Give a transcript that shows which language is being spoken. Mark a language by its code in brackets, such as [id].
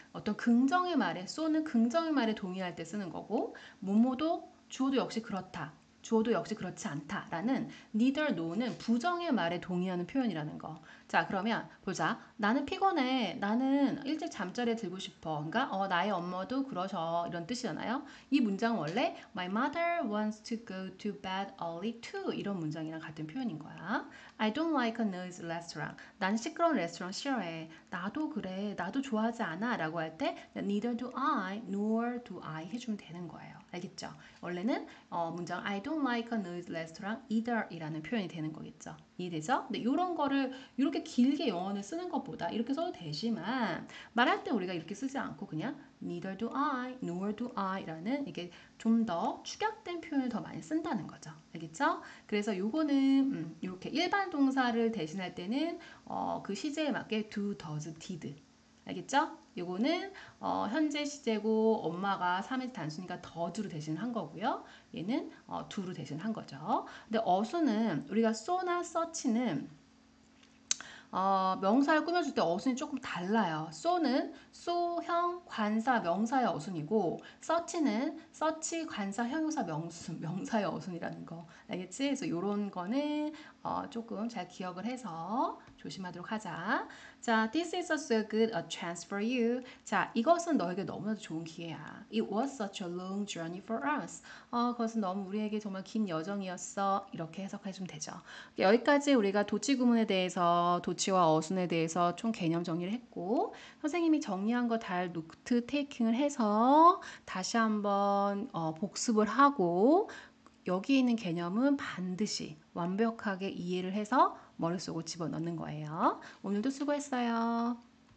[ko] 어떤 긍정의 말에 쏘는 긍정의 말에 동의할 때 쓰는 거고 뭐뭐도 주어도 역시 그렇다. 주어도 역시 그렇지 않다라는 [en] neither no [ko] 는 부정의 말에 동의하는 표현이라는 거. 자, 그러면 보자. 나는 피곤해. 나는 일찍 잠자리에 들고 싶어. 그러니까 나의 엄마도 그러셔. 이런 뜻이잖아요. 이 문장은 원래 [en] My mother wants to go to bed early too. [ko] 이런 문장이랑 같은 표현인 거야. [en] I don't like a noisy restaurant. [ko] 난 시끄러운 레스토랑 싫어해. 나도 그래. 나도 좋아하지 않아. 라고 할 때 [en] neither do I nor do I [ko] 해주면 되는 거예요. 알겠죠? 원래는 문장 [en] I don't like a noisy restaurant either [ko] 이라는 표현이 되는 거겠죠. 이해되죠? 근데 이런 거를 이렇게 길게 영어를 쓰는 것보다 이렇게 써도 되지만 말할 때 우리가 이렇게 쓰지 않고 그냥 [en] neither do I, nor do I [ko] 라는 이게 좀 더 축약된 표현을 더 많이 쓴다는 거죠. 알겠죠? 그래서 요거는 이렇게 일반 동사를 대신할 때는 그 시제에 맞게 do, does, did 알겠죠? 요거는 현재 시제고 엄마가 3의 단수니까 더즈로 대신한 거고요. 얘는 do로 대신한 거죠. 근데 어수는 우리가 so나 such는 명사를 꾸며줄 때 어순이 조금 달라요. so는 so형 관사 명사의 어순이고 such는 such 관사 형용사 명사의 어순이라는 거 알겠지? 그래서 이런 거는 조금 잘 기억을 해서 조심하도록 하자. [en] 자, this is so good a chance for you. [ko] 자, 이것은 너에게 너무나도 좋은 기회야. [en] It was such a long journey for us. [ko] 그것은 너무 우리에게 정말 긴 여정이었어. 이렇게 해석해주면 되죠. 여기까지 우리가 도치 구문에 대해서 도치와 어순에 대해서 총 개념 정리를 했고 선생님이 정리한 거 잘 노트 테이킹을 해서 다시 한번 복습을 하고 여기 있는 개념은 반드시 완벽하게 이해를 해서 머릿속으로 집어넣는 거예요. 오늘도 수고했어요.